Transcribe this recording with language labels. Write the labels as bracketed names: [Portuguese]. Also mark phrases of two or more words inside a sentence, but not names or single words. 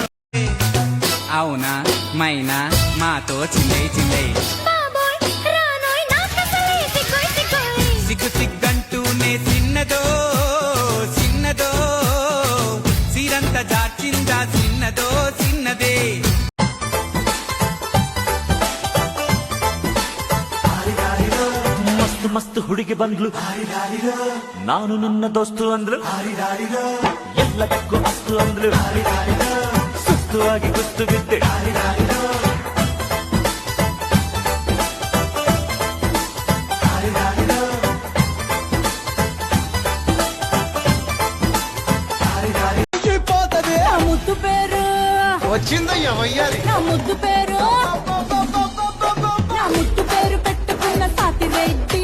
[Telugu] అవునా మైనా మాతో చిందే చిందే సిగ్గు సిగ్గంటూనే చిన్నదో చిన్నదో సిరంత జాచిందా చిన్నదో చిన్నదే. [Kannada] మస్తు మస్తు ಹುಡುಗಿ ಬಂದ್ಲು, ನಾನು ನನ್ನ ದೋಸ್ತು ಅಂದ್ಲು, ಎಲ್ಲ ತಕ್ಕು ಅಸ್ತು ಅಂದ್ಲು, ಸುಸ್ತು ಆಗಿ ಕುಸ್ತು ಬಿದ್ದೆ. [Telugu] ముద్దు పేరు వచ్చిందయ్యా వయ్యారి. నా ముద్దు పేరు నా ముద్దు పేరు పెట్టుకున్న సాతి రెడ్డి.